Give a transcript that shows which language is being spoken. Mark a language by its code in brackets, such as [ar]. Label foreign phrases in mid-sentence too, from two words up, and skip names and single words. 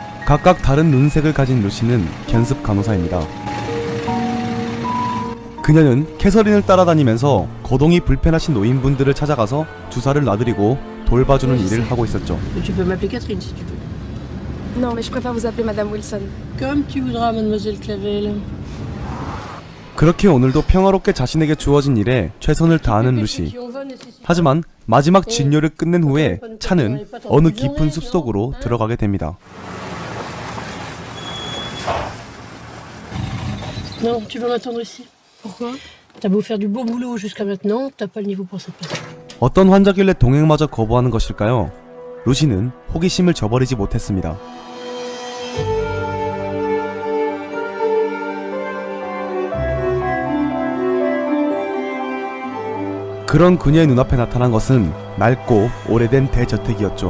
[ko] 각각 다른 눈색을 가진 루시는 견습 간호사입니다. 그녀는 캐서린을 따라다니면서 거동이 불편하신 노인분들을 찾아가서 주사를 놔드리고 돌봐주는 일을 하고 있었죠. [fr] Tu peux m'appeler Catherine si tu veux. Non, mais je préfère vous appeler Madame Wilson. Comme tu voudras, Mademoiselle Clavel. [ko] 그렇게 오늘도 평화롭게 자신에게 주어진 일에 최선을 다하는 루시. 하지만 마지막 진료를 끝낸 후에 차는 어느 깊은 숲속으로 들어가게 됩니다. [fr] Non, tu vas m'attendre ici. Pourquoi? T'as beau faire du beau boulot jusqu'à maintenant, t'as pas le niveau pour cette place. [ko] 어떤 환자길래 동행마저 거부하는 것일까요? 루시는 호기심을 저버리지 못했습니다. 그런 그녀의 눈앞에 나타난 것은 낡고 오래된 대저택이었죠.